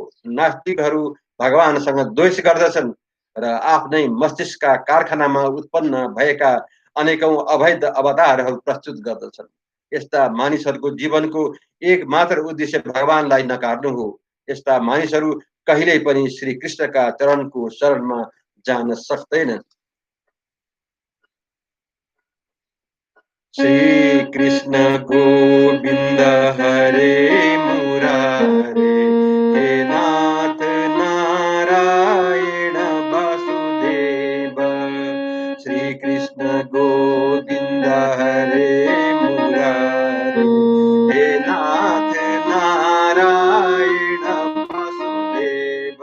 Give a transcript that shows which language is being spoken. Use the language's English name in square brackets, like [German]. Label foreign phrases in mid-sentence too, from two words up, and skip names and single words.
[Nepali] नास्तिकहरू भगवानसँग द्वेष गर्दछन् र आफ्नै मस्तिष्कका कारखानामा उत्पन्न भएका अनेकौं अवैध अवतारहरू प्रस्तुत गर्दछन्। यस्ता मानिसहरूको जीवनको एक मात्र उद्देश्य भगवानलाई नकार्नु हो। यस्ता मानिसहरू कहिल्यै पनि श्री कृष्णका चरणको शरणमा जान सक्दैनन्। [Sanskrit] श्री कृष्ण गोविन्द हरे मुरारे, हे नाथ नारायण वासुदेव। श्री कृष्ण गोविन्द हरे मुरारे, हे नाथ नारायण वासुदेव।